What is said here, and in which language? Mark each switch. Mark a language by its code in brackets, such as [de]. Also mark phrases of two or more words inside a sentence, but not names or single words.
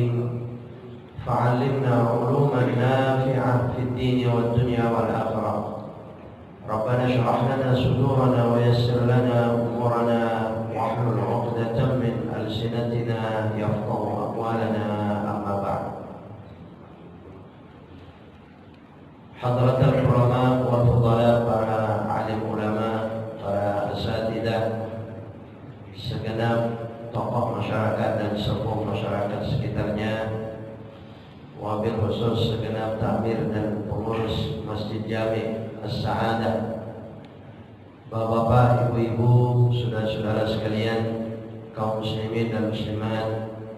[ar] فعلمنا علوما نافعة في الدين والدنيا والآخرة. ربنا اشرح لنا صدورنا ويسر لنا أمورنا واحلل عقدة من ألسنتنا يفقه أقوالنا. أما بعد. حضرة العلماء والفضلاء, [id] para alim ulama, para asatidah, segenap tokoh masyarakat dan sepuh masyarakat sekitarnya, [ar] وبالخصوص [id] segenap takmir dan pengurus Masjid Jami As-Sa'adah, bapak-bapak, ibu-ibu, saudara-saudara sekalian, kaum muslimin dan muslimat,